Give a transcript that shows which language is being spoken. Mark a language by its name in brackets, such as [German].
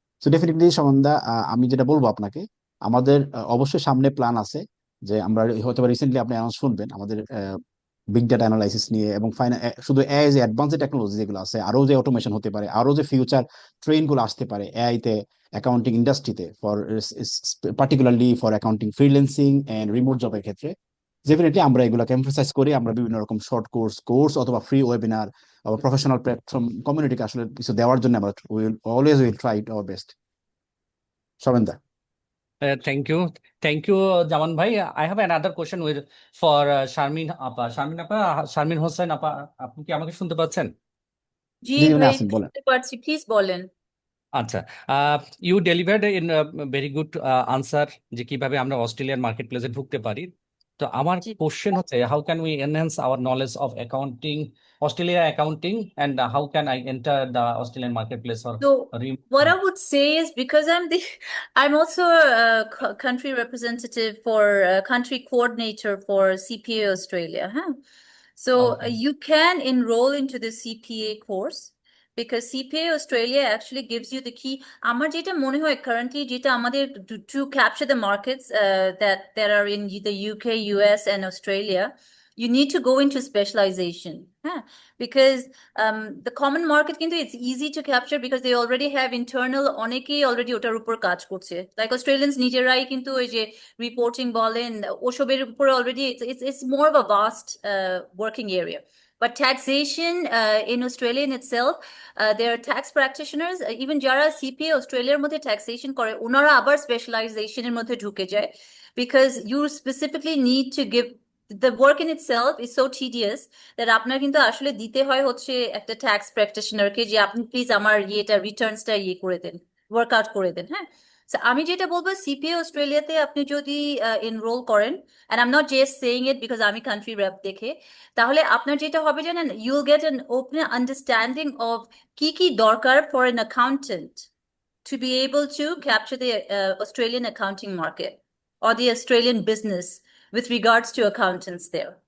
[Bangla] So definitely সন্ধ্যা, আমি যেটা বলবো আপনাকে, আমাদের অবশ্যই সামনে প্ল্যান আছে যে আমরা হয়তো রিসেন্টলি আপনি অ্যানাউন্স শুনবেন আমাদের বিগ ডাটা অ্যানালাইসিস নিয়ে, এবং শুধু এআই যে অ্যাডভান্স টেকনোলজি যেগুলো আছে, আরো যে অটোমেশন হতে পারে, আরো যে ফিউচার ট্রেন গুলো আসতে পারে এআই তে অ্যাকাউন্টিং ইন্ডাস্ট্রিতে, for particularly for accounting freelancing and remote জবের ক্ষেত্রে, ডেফিনেটলি আমরা এগুলোকে এমফাসাইজ করি। আমরা বিভিন্ন রকম শর্ট কোর্স অথবা ফ্রি ওয়েবিনার অথবা প্রফেশনাল প্ল্যাটফর্ম কমিউনিটিকে আসলে কিছু দেওয়ার জন্য আমরা [English] Always will try our best. [Bangla] সবেন্দা। [English] Thank you. Thank you, Jaman bhai. I have another question for Sharmin Appa. [Bangla] Sharmin Hossain Appa, আপনি কি আমাকে শুনতে পাচ্ছেন? জি জি উনি ভাই, আছেন, বলেন। শুনতে পারছি, প্লিজ বলেন। আচ্ছা, [English] you delivered in very good answer [Bangla] যে কিভাবে আমরা অস্ট্রেলিয়ান মার্কেট প্লেসে ঢুকতে পারি। তো আমার জি। [English] Question হচ্ছে, how can we enhance our knowledge of accounting, Australia accounting, and how can I enter the Australian market place or So what I would say is, because I'm also a country representative for country coordinator for CPA Australia, huh? So Okay. you can enroll into the CPA course because CPA Australia actually gives you the key. [Bangla] আমার যেটা মনে হয় [English] currently যেটা আমাদের to capture the markets that are in the UK, US and Australia, you need to go into specialization, huh? Because the common market কিন্তু it's easy to capture because they already have internal, অনেকেই already ওটার উপর কাজ করছে, like Australians [Bangla] নিজেরাই কিন্তু ওই যে রিপোর্টিং বলেন ওসবের উপর [English] already it's more of a vast working area. But taxation in Australia in itself, there are tax practitioners, even যারা CPA অস্ট্রেলিয়ার মধ্যে taxation করে [Bangla] ওনারা আবার স্পেশালাইজেশনের মধ্যে ঢুকে যায়, [English] because you specifically need to give, the work in itself is so tedious that [Bangla] আপনার কিন্তু আসলে দিতে হয় হচ্ছে একটা ট্যাক্স প্র্যাকটিশনারকে যে আপনি প্লিজ আমার ইয়েটা রিটার্নসটা ইয়ে করে দেন, ওয়ার্কআউট করে দেন, হ্যাঁ। [English] So [Bangla] আমি যেটা বলবো সিপিএ অস্ট্রেলিয়াতে আপনি যদি এনরোল করেন, [English] and I'm not just saying it because আমি country rep দেখে, [Bangla] তাহলে আপনার যেটা হবে জানেন, [English] you'll get an open understanding of কি কি দরকার for an accountant to be able to capture the Australian accounting market or the Australian business with regards to accountants there.